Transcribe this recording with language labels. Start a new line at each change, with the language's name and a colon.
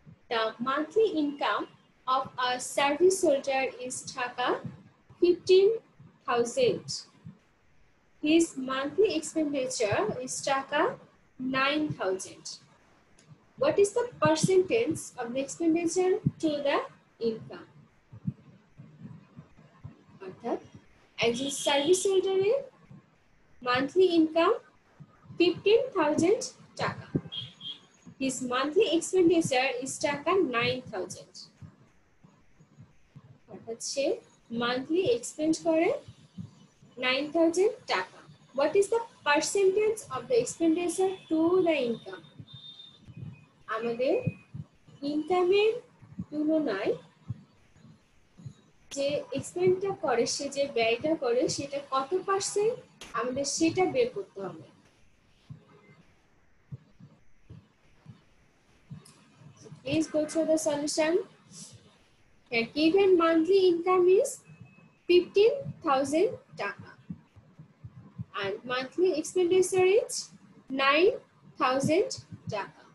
English: The monthly income of a service soldier is Taka 15,000. His monthly expenditure is Taka 9,000. What is the percentage of the expenditure to the income?
Bangla: অর্থাৎ একজন service হোল্ডারের monthly income 15,000 টাকা।
English: His monthly expenditure is টাকা 9,000.
Bangla: অর্থাৎ সে monthly expend করে 9,000 টাকা।
English: What is the percentage of the expenditure to the income?
Bangla: আমাদের ইনকামের তুলনায় যে এক্সপেন্ডটা করে, সে যে ব্যয়টা করে, সেটা কত পার্সেন্ট আমাদের সেটা বের করতে হবে।
English: Please go through the solution. Here given monthly income is 15,000 taka and monthly expenditure is 9,000 taka.